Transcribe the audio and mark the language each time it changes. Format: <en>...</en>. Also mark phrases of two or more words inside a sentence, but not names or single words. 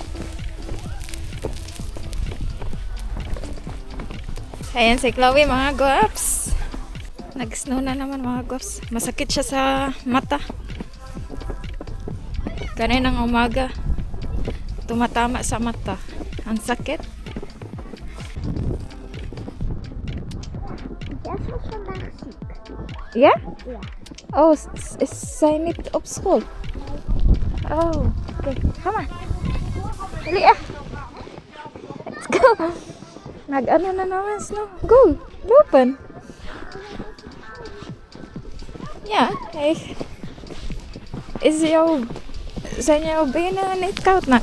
<tl>Ayan si Chloe, mga guwaps. Nag-snow na naman, mga guwaps. Masakit siya sa mata. Kaninang umaga, tumatama sa mata. Ang sakit.</tl> <nl>Jess was vandaag ziek.</nl> <en>Yeah?</en> <nl>Ja. Oh, is zij niet op school? Oh, oké. Ga maar.</nl> <tl>Dali ah.</tl> <en>Let's go.</en> <tl>Nag-ano na naman snow. Go.</tl> <nl>Lopen. Ja, hey. Zijn jouw benen niet koud, Nak?</nl>